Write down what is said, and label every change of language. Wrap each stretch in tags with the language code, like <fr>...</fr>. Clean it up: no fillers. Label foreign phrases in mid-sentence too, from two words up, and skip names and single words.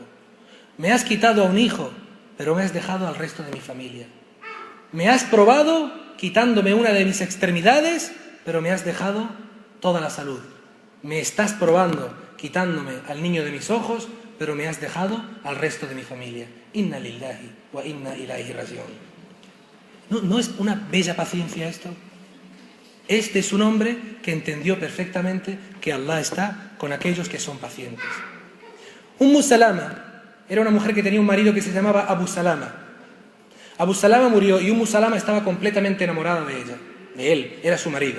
<es>Me has quitado a un hijo, pero me has dejado al resto de mi familia. Me has probado quitándome una de mis extremidades, pero me has dejado toda la salud. Me estás probando quitándome al niño de mis ojos, pero me has dejado al resto de mi familia.</es> <ar>إنا لله وإنا إليه راجعون.</ar> <es>¿No es una bella paciencia esto? Este es un hombre que entendió perfectamente que Allah está con aquellos que son pacientes. Salama era una mujer que tenía un marido que se llamaba Abu Salama. Abu Salama murió y Salama estaba completamente enamorada de ella, de él, era su marido.</es>